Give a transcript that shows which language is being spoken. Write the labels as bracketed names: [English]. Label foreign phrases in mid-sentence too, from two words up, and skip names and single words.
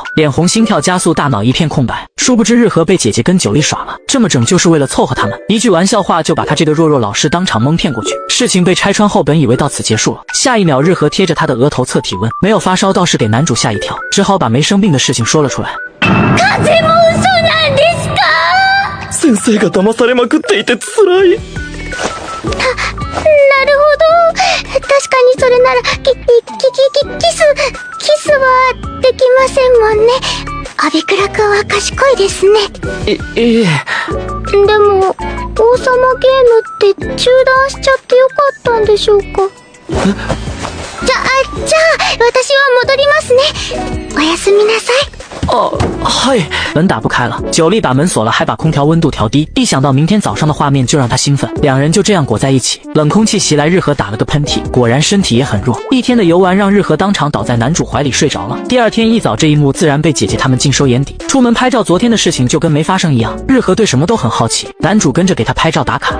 [Chinese] 脸红心跳加速，大脑一片空白。殊不知日和被姐姐跟九莉耍了，这么整就是为了凑合他们。一句玩笑话就把他这个弱弱老师当场蒙骗过去。事情被拆穿后，本以为到此结束了，下一秒日和贴着他的额头测体温，没有发烧倒是给男主吓一跳，只好把没生病的事情说了出来。 [Japanese] 先生が騙されまくっていて辛い。なるほど。確かにそれならキスはできませんもんね。アビクラ君は賢いですね。ええ。でも王様ゲームって中断しちゃってよかったんでしょうか？じゃあ私は戻りますね。おやすみなさい。はい。 [Chinese] 门打不开了，九莉把门锁了，还把空调温度调低。一想到明天早上的画面就让他兴奋，两人就这样裹在一起。冷空气袭来，日和打了个喷嚏，果然身体也很弱。一天的游玩让日和当场倒在男主怀里睡着了。第二天一早，这一幕自然被姐姐他们尽收眼底。出门拍照，昨天的事情就跟没发生一样。日和对什么都很好奇，男主跟着给他拍照打卡。